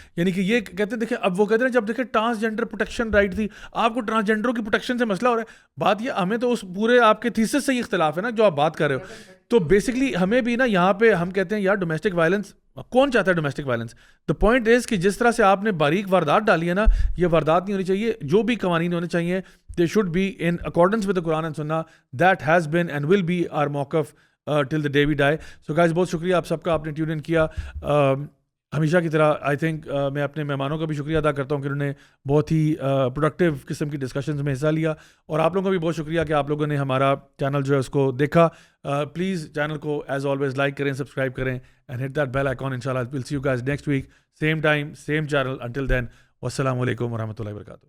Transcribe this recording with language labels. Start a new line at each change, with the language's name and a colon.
Urdu: یعنی کہ یہ کہتے ہیں دیکھیں, اب وہ کہتے ہیں جب دیکھیں ٹرانسجینڈر پروٹیکشن رائٹ تھی, آپ کو ٹرانسجینڈروں کی پروٹیکشن سے مسئلہ ہو رہا ہے. بات یہ ہمیں تو اس پورے آپ کے تھیسس سے ہی اختلاف ہے نا جو آپ بات کر رہے ہو. تو بیسکلی ہمیں بھی نا یہاں پہ ہم کہتے ہیں یار ڈومیسٹک وائلنس کون چاہتا ہے domestic violence.
English: the point is
Urdu: کہ جس طرح سے آپ نے باریک واردات ڈالی ہے نا, یہ واردات نہیں ہونی چاہیے. جو بھی قوانین ہونے چاہیے
English: they should be in accordance with the Quran and Sunnah. That has been and will be our mawqif till the day we die. So guys,
Urdu: بہت شکریہ آپ سب کا, آپ نے ٹیون ان کیا. ہمیشہ کی طرح آئی تھنک میں اپنے مہمانوں کا بھی شکریہ ادا کرتا ہوں کہ انہوں نے بہت ہی پروڈکٹیو قسم کی ڈسکشنز میں حصہ لیا, اور آپ لوگوں کا بھی بہت شکریہ کہ آپ لوگوں نے ہمارا چینل جو ہے اس کو دیکھا. پلیز چینل کو ایز آلویز لائک کریں, سبسکرائب کریں
English: And hit that bell icon. انشاءاللہ we'll see you guys next week, same time, same channel. Until then, والسلام علیکم ورحمۃ اللہ وبرکاتہ.